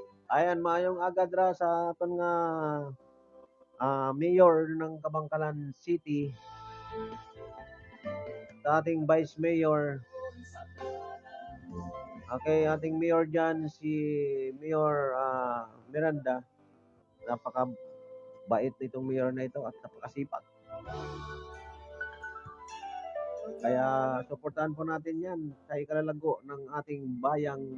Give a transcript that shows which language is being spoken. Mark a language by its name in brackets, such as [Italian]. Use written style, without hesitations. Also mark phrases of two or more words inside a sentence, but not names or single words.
[Hiligaynon] Ayan, maayong agadra sa aton nga mayor ng Kabangkalan City, sa ating [English] vice mayor. [Filipino] Okay, ating mayor dyan, si Mayor Miranda. Napaka-bait nitong mayor na ito at napakasipag. Kaya suportahan po natin yan sa ikalalago ng ating bayang